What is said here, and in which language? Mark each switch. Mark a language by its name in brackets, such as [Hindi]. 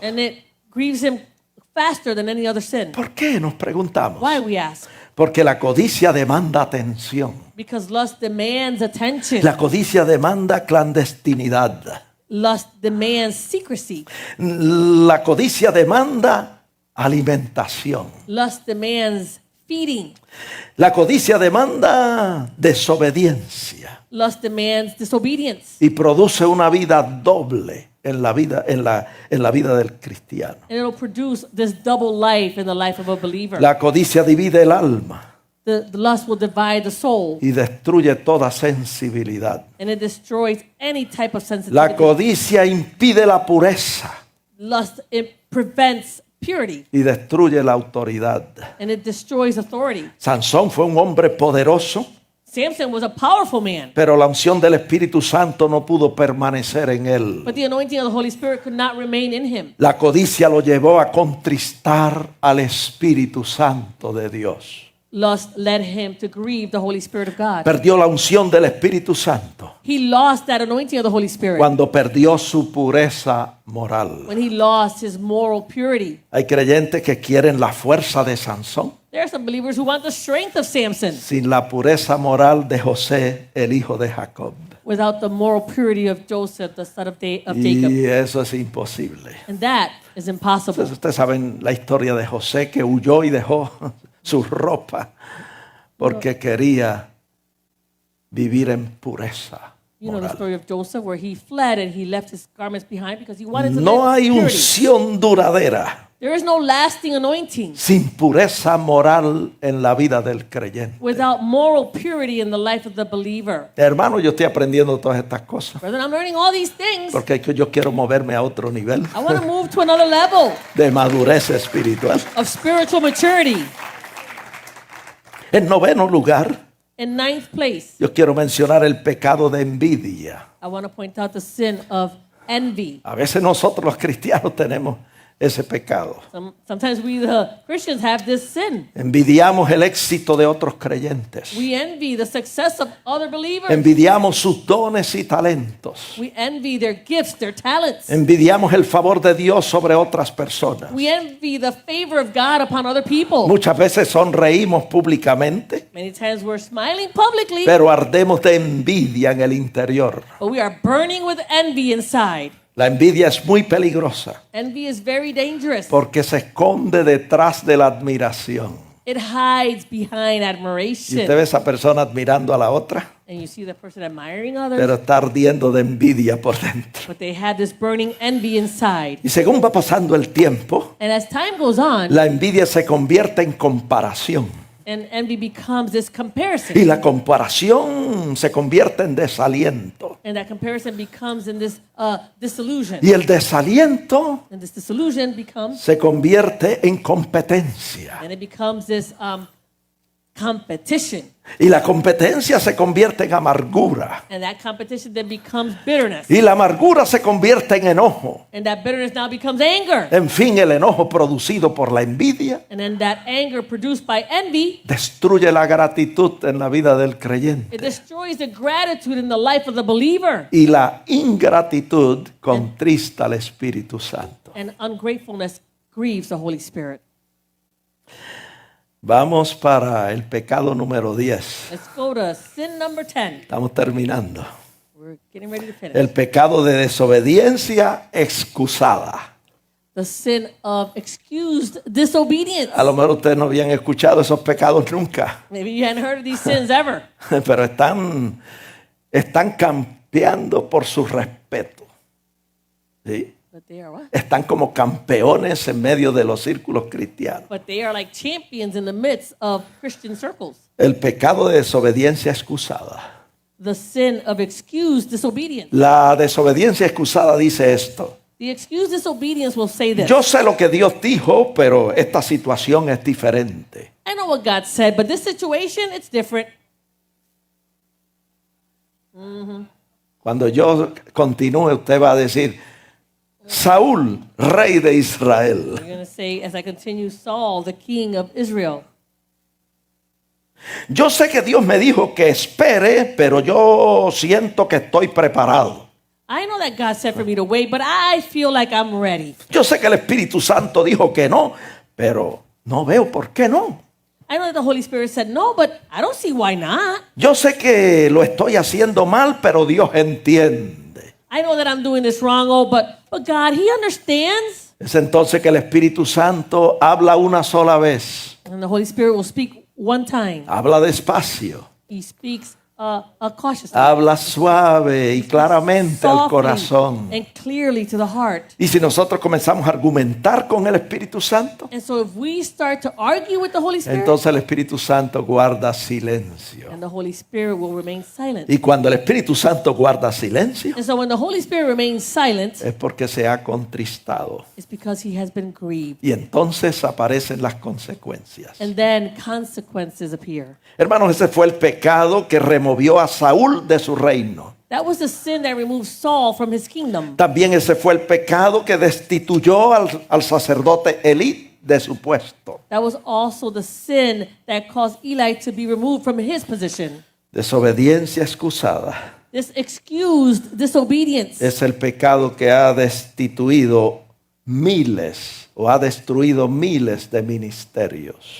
[English] And it grieves him faster than any other sin. [Spanish] ¿Por qué? Nos preguntamos. [English] Why, we ask? [Spanish] Porque la codicia demanda atención. [English] Because lust demands attention. [Spanish] La codicia demanda clandestinidad. [English] Lust demands secrecy. [Spanish] La codicia demanda alimentación. [English] Lust demands feeding. [Spanish] La codicia demanda desobediencia [English] Lust demands disobedience. [Spanish] y produce una vida doble en la vida del cristiano. [English] And it'll produce this double life in the life of a believer. [Spanish] La codicia divide el alma [English] The lust will divide the soul, [Spanish] y destruye toda sensibilidad. [English] and it destroys any type of [Spanish] La [English] sensitivity. [Spanish] codicia impide la pureza [English] Lust, it prevents purity, [Spanish] y destruye la autoridad. [English] and it destroys authority. [Spanish] Sansón fue un hombre poderoso, [English] Samson was a powerful man, [Spanish] pero la unción del Espíritu Santo no pudo permanecer en él. [English] but the anointing of the Holy Spirit could not remain in him. [Spanish] La codicia lo llevó a contristar al Espíritu Santo de Dios. [English] Lust led him to grieve the Holy Spirit of God. [Spanish] Perdió la unción del Espíritu Santo [English] He lost that anointing of the Holy Spirit [Spanish] cuando perdió su pureza moral. [English] when he lost his moral purity. [Spanish] Hay creyentes que quieren la fuerza de Sansón [English] There are some believers who want the strength of Samson [Spanish] sin la pureza moral de José, el hijo de Jacob. [English] without the moral purity of Joseph, the son of Jacob. [Spanish] Y eso es imposible. [English] And that is impossible. [Spanish] Entonces, ustedes saben la historia de José que huyó y dejó su ropa porque quería vivir en pureza [English] You know the [Spanish] moral. [English] story of Joseph where he fled and he left his garments behind because he wanted to [Spanish] No [English] live [Spanish] hay [English] in purity. [Spanish] unción duradera [English] There is no lasting anointing [Spanish] sin pureza moral en la vida del creyente. [English] without moral purity in the life of the believer. [Spanish] Hermano, yo estoy aprendiendo todas estas cosas [English] Brethren, I'm learning all these things. [Spanish] porque yo quiero moverme a otro nivel [English] I want to move to another level [Spanish] de madurez espiritual. [English] of spiritual maturity. [Spanish] En noveno lugar, [English] In ninth place, [Spanish] yo quiero mencionar el pecado de envidia. [English] I want to point out the sin of envy. [Spanish] A veces nosotros los cristianos tenemos ese pecado. [English] Sometimes we, the Christians, have this sin. [Spanish] Envidiamos el éxito de otros creyentes. [English] We envy the success of other believers. [Spanish] Envidiamos sus dones y talentos. [English] We envy their gifts, their talents. [Spanish] Envidiamos el favor de Dios sobre otras personas. [English] We envy the favor of God upon other people. [Spanish] Muchas veces sonreímos públicamente, [English] Many times we're smiling publicly, [Spanish] pero ardemos de envidia en el interior. [English] but we are burning with envy inside. [Spanish] La envidia es muy peligrosa [English] Envy is very dangerous. [Spanish] porque se esconde detrás de la admiración. [English] It hides behind [Spanish] Y [English] admiration. [Spanish] usted ve a esa persona admirando a la otra, [English] And you see the person admiring others, [Spanish] pero está ardiendo de envidia por dentro. [English] but they have this burning envy inside. [Spanish] Y según va pasando el tiempo, [English] And as time goes on, [Spanish] la envidia se convierte en comparación. [English] and envy becomes this [Spanish] Y [English] comparison. [Spanish] la comparación se convierte en desaliento. [English] And that comparison becomes in this disillusion. [Spanish] Y el desaliento [English] And this disillusion becomes, [Spanish] se convierte en competencia. [English] and it becomes this competition. [Spanish] Y la competencia se convierte en amargura. [English] And that competition then becomes bitterness. [Spanish] Y la amargura se convierte en enojo. [English] And that bitterness now becomes anger. [Spanish] En fin, el enojo producido por la envidia [English] And then that anger produced by envy, [Spanish] destruye la gratitud en la vida del creyente. [English] it destroys the gratitude in the life of the believer. [Spanish] Y la ingratitud contrista al Espíritu Santo. [English] And ungratefulness grieves the Holy Spirit. [Spanish] Vamos para el pecado número 10. [English] Let's go to sin number 10. [Spanish] Estamos terminando. [English] We're getting ready to finish. [Spanish] El pecado de desobediencia excusada. [English] The sin of excused disobedience. [Spanish] A lo mejor ustedes no habían escuchado esos pecados nunca, [English] Maybe you hadn't heard of these sins ever. [Spanish] pero están campeando por su respeto. ¿Sí? [English] But they are what? [Spanish] Están como campeones en medio de los círculos cristianos. [English] But they are like champions in the midst of Christian circles. [Spanish] El pecado de desobediencia excusada. [English] The sin of excused disobedience. [Spanish] La desobediencia excusada dice esto. [English] The excused disobedience will say this. [Spanish] Yo sé lo que Dios dijo, pero esta situación es diferente. [English] I know what God said, but this situation, it's different. [Spanish] Cuando yo continúe, usted va a decir, Saúl, rey de Israel. [English] You're going to say, as I continue, Saul, the king of Israel. [Spanish] Yo sé que Dios me dijo que espere, pero yo siento que estoy preparado. [English] I know that God said for me to wait, but I feel like I'm ready. [Spanish] Yo sé que el Espíritu Santo dijo que no, pero no veo por qué no. [English] I know that the Holy Spirit said no, but I don't see why not. [Spanish] Yo sé que lo estoy haciendo mal, pero Dios entiende. [English] I know that I'm doing this wrong, but God, He understands. [Spanish] Es entonces que el Espíritu Santo habla una sola vez. [English] And the Holy Spirit will speak one time. [Spanish] Habla despacio. [English] He speaks cautiously. [Spanish] Habla suave y claramente al [English] Softly [Spanish] corazón. [English] and clearly to the heart. [Spanish] Y si nosotros comenzamos a argumentar con el Espíritu Santo, [English] And so if we start to argue with the Holy Spirit, [Spanish] entonces el Espíritu Santo guarda silencio. [English] and the Holy Spirit will remain silent. [Spanish] Y cuando el Espíritu Santo guarda silencio, [English] And so when the Holy Spirit remains silent, [Spanish] es porque se ha contristado. [English] it's because He has been grieved. [Spanish] Y entonces aparecen las consecuencias. [English] And then consequences appear. [Spanish] Hermanos, ese fue el pecado que removió a Saúl de su reino. [English] That was the sin that removed Saul from his kingdom. [Spanish] También ese fue el pecado que destituyó al sacerdote Elí de su puesto. [English] That was also the sin that caused Eli to be removed from his position. [Spanish] Desobediencia excusada [English] This excused disobedience [Spanish] es el pecado que ha destituido miles o ha destruido miles de ministerios.